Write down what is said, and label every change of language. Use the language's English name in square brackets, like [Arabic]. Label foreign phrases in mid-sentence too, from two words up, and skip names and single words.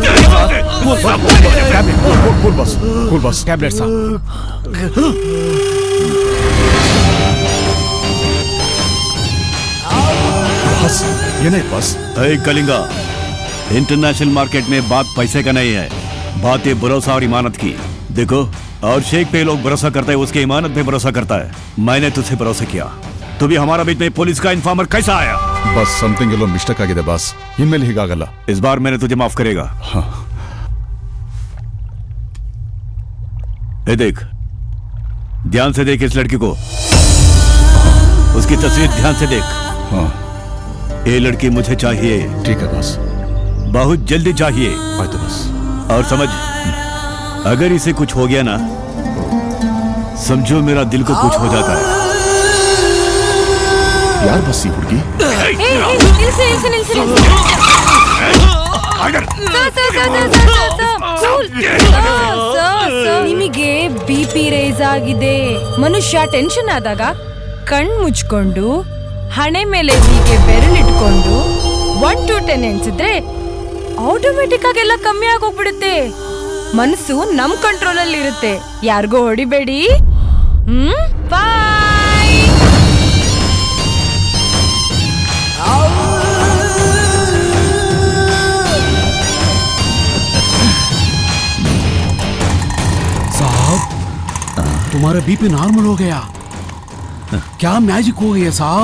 [English] Cool boss, cool boss. [Hindi] टैबलेट साहब. [Kannada] ಬಾಸ್, ಏನಾಯ್ತು ಬಾಸ್? [Hindi] अरे कलिंगा, [English] international market [Hindi] में बात पैसे का नहीं है, बात है भरोसा और इमानत की. देखो, और शेख पे लोग भरोसा करते हैं, उसके इमानत पे भरोसा करता है. मैंने तुझसे भरोसा किया, तो भी हमारा बीच में पुलिस का इन्फॉर्मर कैसा आया? [Kannada] ಬಾಸ್, ಸಮಥಿಂಗ್ ಎಲ್ಲೋ ಮಿಸ್ಟೇಕ್ ಆಗಿದೆ ಬಾಸ್. ಇನ್ಮೇಲೆ ಹೀಗಾಗಲ್ಲ. [Hindi] इस बार मैंने तुझे माफ करेगा. हाँ. ए देख, ध्यान से देख इस लड़की को, उसकी तस्वीर ध्यान से देख. हाँ, ये लड़की मुझे चाहिए, ठीक है बास. बहुत जल्दी चाहिए. आइए बस. और समझ, अगर इसे कुछ हो गया ना, समझो मेरा दिल को कुछ हो जाता है. यार बस [Kannada] ಈ ಹುಡುಗಿ ನಿಮಗೆ [English] BP rise [Kannada] ಆಗಿದೆ. ಮನುಷ್ಯ ಟೆನ್ಷನ್ ಆದಾಗ ಕಣ್ ಮುಚ್ಕೊಂಡು ಹಣೆ ಮೇಲೆ ಹೀಗೆ ಬೆರಳಿಟ್ಕೊಂಡು 1 to 10 ಎಣಿಸಿದ್ರೆ ಆಟೋಮೆಟಿಕ್ ಆಗಿ ಎಲ್ಲ ಕಮ್ಮಿ ಆಗೋಗ್ಬಿಡುತ್ತೆ. ಮನಸ್ಸು ನಮ್ ಕಂಟ್ರೋಲ್ ಅಲ್ಲಿ ಇರುತ್ತೆ. ಯಾರಿಗೂ ಹೊಡಿಬೇಡಿ. ಬಾಯ್. [Hindi] साहब, तुम्हारा [English] BP normal [Hindi] हो गया. क्या मैजिक हो गया साहब?